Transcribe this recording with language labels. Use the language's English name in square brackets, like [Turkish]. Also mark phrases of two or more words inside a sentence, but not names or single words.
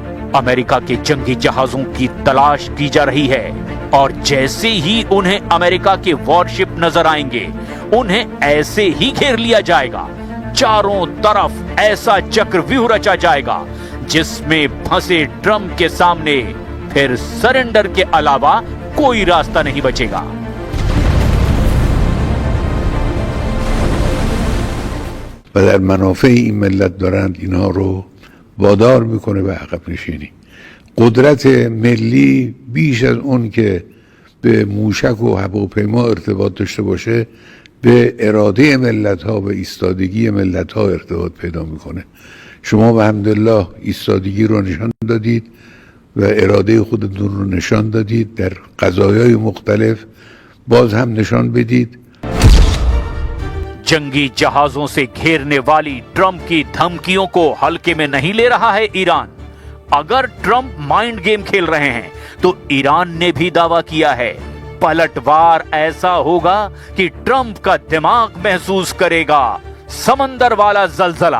[Hindi] अमेरिका के जंगी जहाजों की तलाश की जा रही है और जैसे ही उन्हें अमेरिका के वॉरशिप नजर आएंगे, उन्हें ऐसे ही घेर लिया जाएगा। चारों तरफ ऐसा चक्रव्यूह रचा जाएगा जिसमें फंसे ट्रंप के सामने फिर सरेंडर के अलावा कोई रास्ता नहीं बचेगा। [Persian] و در منافع این ملت دارند اینها رو وادار میکنه به عقب نشینی. قدرت ملی بیش از اون که به موشک و هواپیما ارتباط داشته باشه به اراده ملت ها و ایستادگی ملت ها ارتباط پیدا میکنه. شما به حمدالله ایستادگی رو نشان دادید و اراده خودتون رو نشان دادید، در قضایای مختلف باز هم نشان بدید. [Hindi] जंगी जहाजों से घेरने वाली ट्रंप की धमकियों को हल्के में नहीं ले रहा है ईरान। अगर ट्रंप [English] mind game [Hindi] खेल रहे हैं तो ईरान ने भी दावा किया है पलटवार ऐसा होगा कि ट्रंप का दिमाग महसूस करेगा समंदर वाला जलजला।